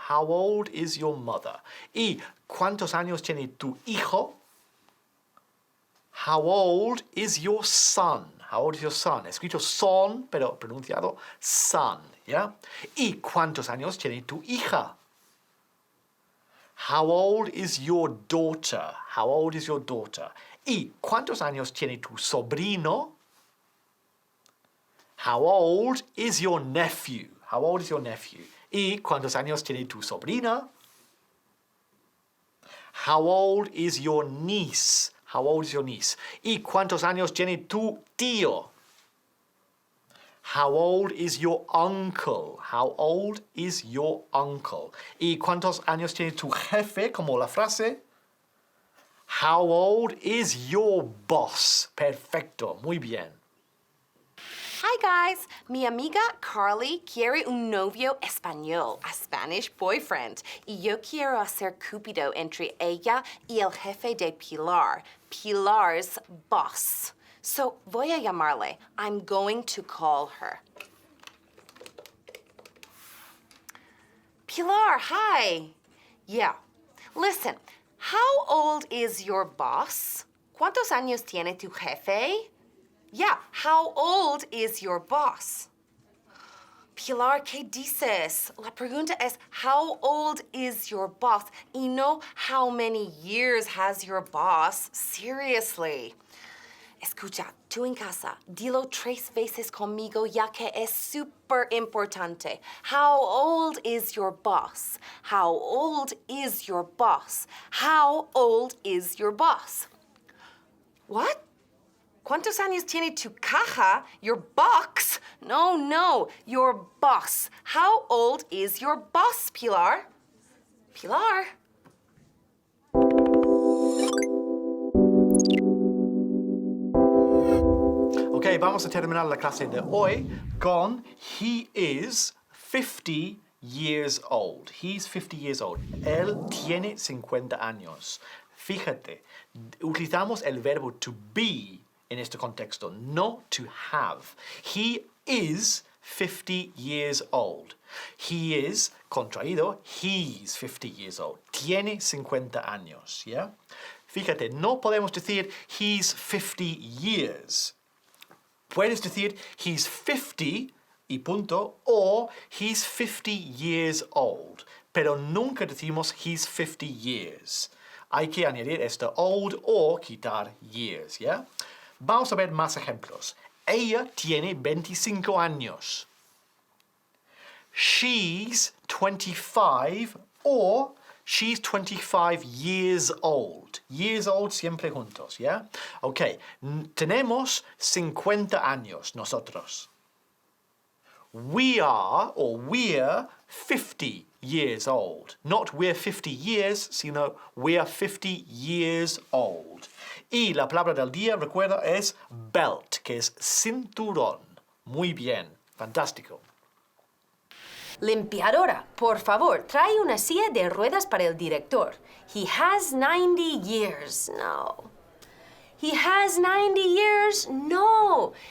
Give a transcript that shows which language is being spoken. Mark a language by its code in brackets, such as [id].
[en] How old is your mother? [es] ¿Y cuántos años tiene tu hijo? [en] How old is your son? How old is your son? [es] Escrito son, pero pronunciado son, ¿ya? ¿Y cuántos años tiene tu hija? [en] How old is your daughter? How old is your daughter? [es] ¿Y cuántos años tiene tu sobrino? [en] How old is your nephew? How old is your nephew? [es] ¿Y cuántos años tiene tu sobrina? [en] How old is your niece? How old is your niece? [es] ¿Y cuántos años tiene tu tío? [en] How old is your uncle? How old is your uncle? [es] ¿Y cuántos años tiene tu jefe? Como la frase. [en] How old is your boss? [es] Perfecto, muy bien. [en] Hi guys, [es] mi amiga Carly quiere un novio español, [en] a Spanish boyfriend, [es] y yo quiero hacer cupido entre ella y el jefe de Pilar, [en] Pilar's boss. So [es] voy a llamarle. [en] I'm going to call her. Pilar, hi. Yeah. Listen, how old is your boss? [es] ¿Cuántos años tiene tu jefe? [en] Yeah, how old is your boss? Pilar, [es] ¿qué dices? La pregunta es, [en] how old is your boss? [es] Y no, [en] how many years has your boss? Seriously. [es] Escucha, tú en casa, dilo 3 veces conmigo ya que es súper importante. [en] How old is your boss? How old is your boss? How old is your boss? What? [es] ¿Cuántos años tiene tu caja? [en] Your box? No, your boss. How old is your boss, Pilar? Pilar? [es] Ok, vamos a terminar la clase de hoy con [en] he is 50 years old. He's 50 years old. [es] Él tiene 50 años. Fíjate, utilizamos el verbo to be en este contexto, no to have. [en] He is 50 years old. He is, contraído, he's 50 years old. [es] Tiene 50 años, ¿ya? Fíjate, no podemos decir [en] he's 50 years. [es] Puedes decir [en] he's 50 [es] y punto, o [en] he's 50 years old. [es] Pero nunca decimos [en] he's 50 years. [es] Hay que añadir este old o quitar years, ¿ya? Vamos a ver más ejemplos. Ella tiene 25 años. [en] She's 25 or she's 25 years old. Years old [es] siempre juntos, ¿ya? Ok, tenemos 50 años nosotros. [en] We are, or we're, 50 years old. Not we're 50 years, [es] sino [en] we're 50 years old. [es] Y la palabra del día, recuerda, es belt, que es cinturón. Muy bien, fantástico. Limpiadora, por favor, trae una silla de ruedas para el director. [en] He has 90 years. No. He has 90 years. No.